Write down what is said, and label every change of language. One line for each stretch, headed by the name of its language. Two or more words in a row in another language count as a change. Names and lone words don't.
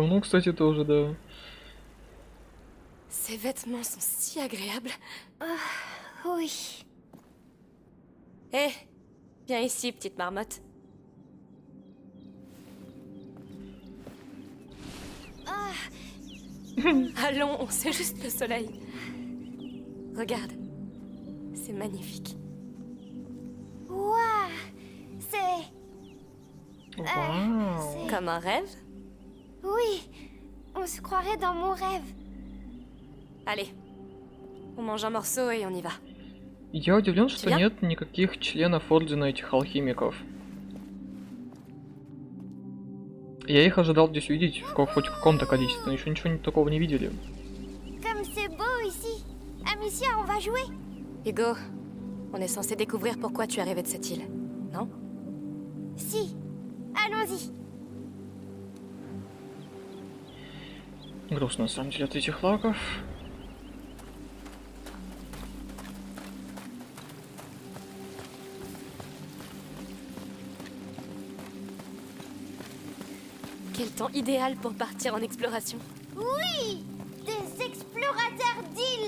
Russian: Ну, кстати, тоже, да.
French: Ces vêtements sont si agréables. Oui. Hé, viens ici, petite marmotte. Allons, c'est juste le soleil. Regarde, c'est magnifique. Waouh. C'est...
Russian: Вау.
French: Comme un rêve? Oui. On se croirait dans mon rêve. Allez, on mange un morceau et on y va.
Russian: Я удивлен, что Тебя? нет никаких членов ордена этих алхимиков. Я их ожидал здесь увидеть хоть в каком-то количестве, но еще ничего такого не видели.
French: Comme c'est beau ici. Amicia, on va jouer. Hugo, on est censé découvrir pourquoi tu es arrivé de cette île, non? Si. Allons-y.
Russian: Грустно на самом деле от этих лаков.
French: Quel temps idéal pour partir en exploration. Oui. Des explorateurs d'îles.